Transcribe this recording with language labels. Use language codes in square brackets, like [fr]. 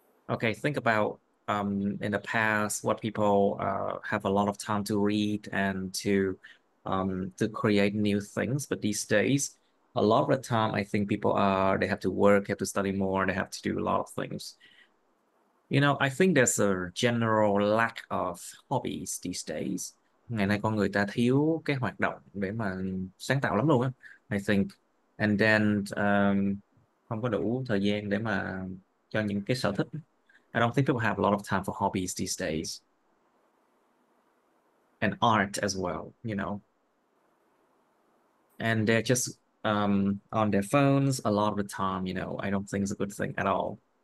[en] Okay, think about in the past what people have a lot of time to read and to create new things. But these days, a lot of the time, I think people are they have to work, have to study more, they have to do a lot of things. I think there's a general lack of hobbies these days. [vi] Ngày nay con người ta thiếu cái hoạt động để mà sáng tạo lắm luôn á. [en] I think. And then [vi] không có đủ thời gian để mà cho những cái sở thích. [en] I don't think people have a lot of time for hobbies these days. And art as well. And they're just on their phones a lot of the time. I don't think it's a good thing at all.